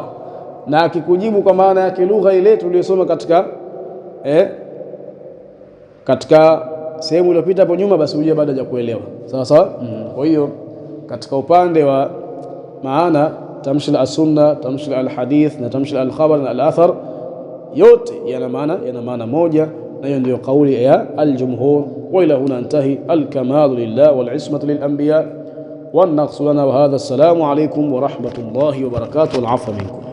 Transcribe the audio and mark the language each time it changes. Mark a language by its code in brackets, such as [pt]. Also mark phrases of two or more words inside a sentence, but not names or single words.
[sw] Na akikujibu kwa maana ya kilugha ile tuliyosoma katika sehemu iliyopita hapo nyuma, basi uje baada ya kuelewa, sawa sawa. Kwa hiyo katika upande wa maana, tamshi al-sunna, tamshi al-hadith na tamshi al-khabar na al-athar, yote yana maana moja, na hiyo ndio kauli ya al-jumhur. [ar] وإلى هنا أنتهي. الكمال لله والعصمة للأنبياء والنقص لنا وهذا. السلام عليكم ورحمة الله وبركاته. العفو منكم.